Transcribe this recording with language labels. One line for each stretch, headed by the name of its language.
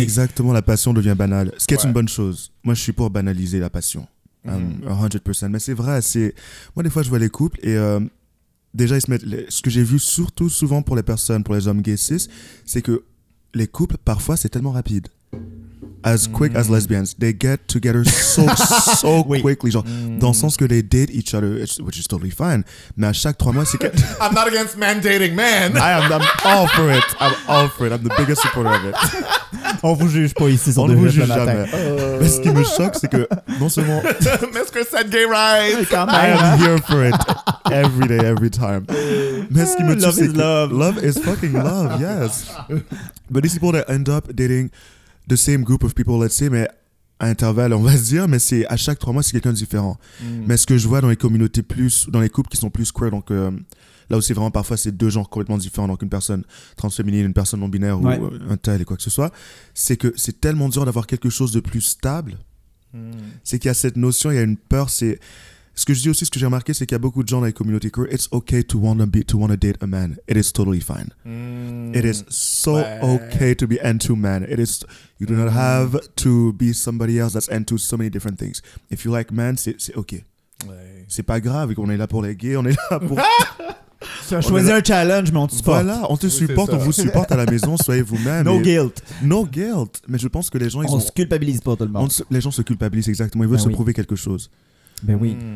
French: exactement, la passion devient banale, ce qui est une bonne chose. Moi, je suis pour banaliser la passion, 100%, mais c'est vrai, moi, des fois, je vois les couples et déjà, ils se mettent... ce que j'ai vu surtout souvent pour les personnes, pour les hommes gays cis, c'est que les couples, parfois, c'est tellement rapide.
English: As quick as lesbians, they get together so quickly.
French: Genre, dans le sens que
English: they date each other, which is totally fine.
French: Mais à chaque 3 mois, c'est que.
English: I'm not against men dating men. I'm all for it. I'm all for it. I'm the biggest supporter of it.
French: On vous juge pas ici, on ne vous juge jamais. Mais ce qui me choque, c'est que non seulement.
English: Miss Chris said gay rights. I am here for it. Every day, every time.
French: Mais ce qui me choque, c'est
English: love. Love is fucking love, yes. But these people that end up dating. The same group of people, let's say,
French: mais à intervalles, on va se dire, mais c'est à chaque 3 mois, c'est quelqu'un de différent. Mais ce que je vois dans les communautés plus, dans les couples qui sont plus queer, donc là où c'est vraiment parfois, c'est deux genres complètement différents, donc une personne transféminine, une personne non-binaire ou un tel et quoi que ce soit, c'est que c'est tellement dur d'avoir quelque chose de plus stable. C'est qu'il y a cette notion, il y a une peur, c'est... Ce que je dis aussi, ce que j'ai remarqué, c'est qu'il y a beaucoup de gens dans les communautés queer,
English: it's okay to want to date a man. It is totally fine. It is so okay to be into men. It is, you do not have to be somebody else that's into so many different things. If you like men,
French: c'est okay. Ouais. C'est pas grave, on est là pour les gays, on est là pour... Tu as choisi un challenge, mais on te supporte. Voilà, on te supporte, on vous supporte à la maison, soyez vous-même.
English: No guilt.
French: Mais je pense que les gens... On se culpabilise pas tout le monde. Les gens se culpabilisent, exactement. Ils veulent se prouver quelque chose. Ben oui.